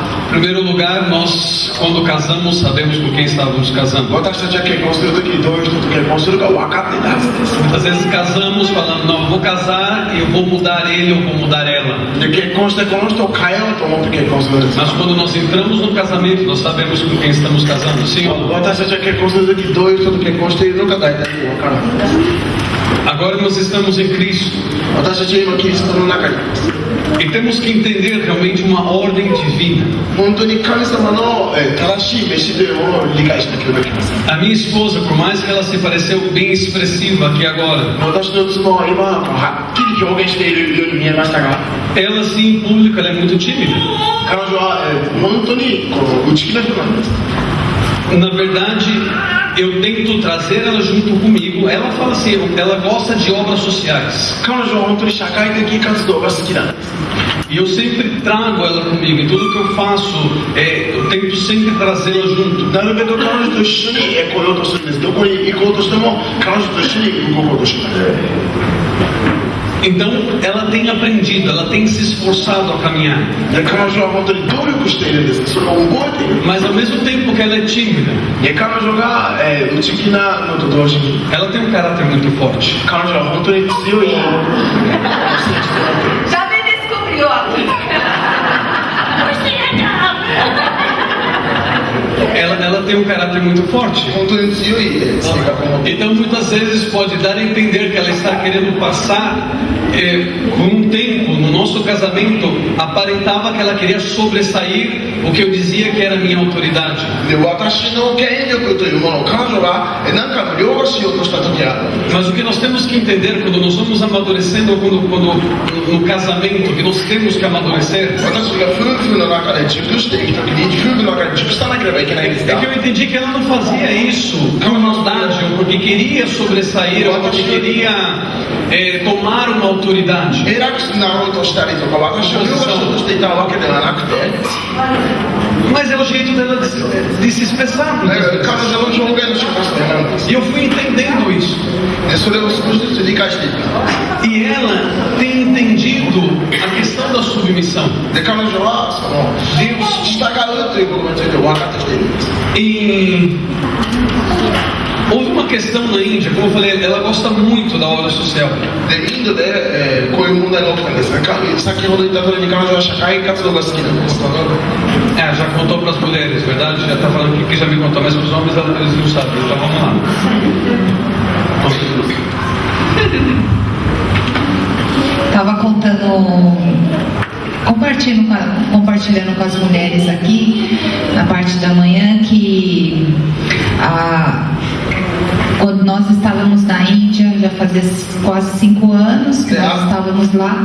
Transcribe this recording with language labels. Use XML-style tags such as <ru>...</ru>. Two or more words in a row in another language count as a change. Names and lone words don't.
<pt>Em primeiro lugar, nós, quando casamos, sabemos com quem estávamos casando.</pt> <ja>私たちは結婚するときにどういう人と結婚するか分かっていたはずです。</ja> <pt>Muitas vezes casamos falando, não, eu vou casar e eu vou mudar ele ou vou mudar ela.</pt> <ja>で結婚してこの人を変えようと思って結婚するんです。</ja> <pt>Mas quando nós entramos no casamento, nós sabemos com quem estamos casando, sim ou não?</pt> <ja>私たちは結婚するときどういう人と結婚しているのか大体分からないです。</ja> <pt>Agora nós estamos em Cristo</pt> <ja>私たちは今キリストの中にいます。</ja> <pt>e temos que entender realmente uma ordem divina.</pt> <ja>本当に神様の正しい飯というものを理解しなければいけません。</ja> <pt>A minha esposa, por mais que ela se pareceu bem expressiva aqui agora,</pt> <ja>私の妻は今はっきり表現しているように見えましたが</ja> <pt>ela sim, em público, ela é muito tímida.</pt> <ja>彼女は本当にこの内気な人なんです。</ja> <pt>Na verdade, eu tento trazer ela junto comigo. Ela fala assim, ela gosta de obras sociais.</pt> <ja>彼女は本当に社会的活動が好きなんです。</ja> <pt>E eu sempre trago ela comigo. Em tudo que eu faço, eu tento sempre trazê-la junto.</pt> <ja>なるべく彼女と一緒に来ようとするんです。どこに行こうとしても彼女と一緒に動こうとします。</ja> <pt>Então, ela tem aprendido, ela tem se esforçado a caminhar.</pt> <ja>で彼女は本当に努力しているんです。それを覚えている。</ja> <pt>Mas ao mesmo tempo que ela é tímida,</pt> <ja>で彼女が、内気なのと同時に</ja> <pt>ela tem um caráter muito forte.</pt> <ja>彼女は本当に強い</ja> <pt>Ya me descubrió aquí. Ela tem um caráter muito forte.</pt> <ja>本当に強い性格を持っている。</ja> <pt>Então muitas vezes pode dar a entender que ela está querendo passar por um tempo no nosso casamento, aparentava que ela queria sobressair o que eu dizia que era a minha autoridade.</pt> <ja>で、私の権力というものを彼女が何回も凌駕しようとした時がある。</ja> <pt>Mas o que nós temos que entender quando nós vamos amadurecendo, quando no casamento, que nós temos que amadurecer,</pt> <ja>私が夫婦の中で熟していく時に夫婦の中で熟さなければいけないんです</ja> <pt>é</pt> <ja>が</ja> <pt>que eu entendi que ela não fazia isso por maldade, ou porque queria sobressair, ou porque queria tomar uma autoridade.</pt> <ja>偉くなろうとしたりとか私を凌駕しようとしていたわけではなくて、</ja> <pt>Mas é o jeito dela de se expressar.</pt> <ja>彼女の表現の仕方それなんです。</ja> <pt>E eu fui entendendo isso.</pt> <ja>で、それを少しずつ理解していった。</ja> <pt>E ela tem entendido a questão da submissão.</pt> <ja>で、彼女はその従うということについて分かってきているんです。</ja> <pt>E houve uma questão na Índia, como eu falei, ela gosta muito da obra social.</pt> <ja>で、インドで、こういう問題が起きたんですが、先ほど言った通りに彼女は社会活動が好きなんです。</ja> <pt>Já contou para as mulheres, verdade? Já está falando que já me contou, mas para os homens eles não sabem, então vamos lá. Estava compartilhando com as mulheres aqui, na parte da manhã, que quando nós estávamos na Índia, já fazia quase 5 anos que nós estávamos lá.</pt>